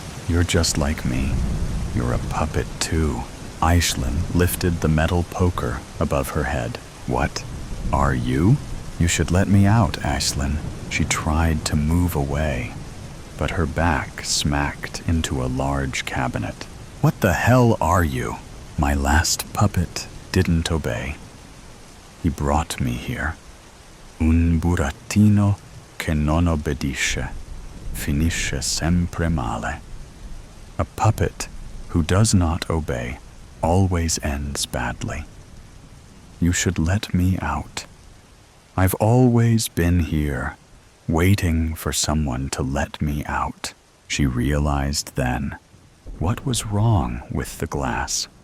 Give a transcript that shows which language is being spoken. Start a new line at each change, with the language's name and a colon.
English: You're just like me. You're a puppet too. Aisling lifted the metal poker above her head. What? Are you? You should let me out, Aisling. She tried to move away, but her back smacked into a large cabinet. What the hell are you? My last puppet didn't obey. He brought me here.
Italian: Un burattino che non obbedisce finisce sempre male.
English: A puppet who does not obey always ends badly. You should let me out. I've always been here, waiting for someone to let me out. She realized then. What was wrong with the glass?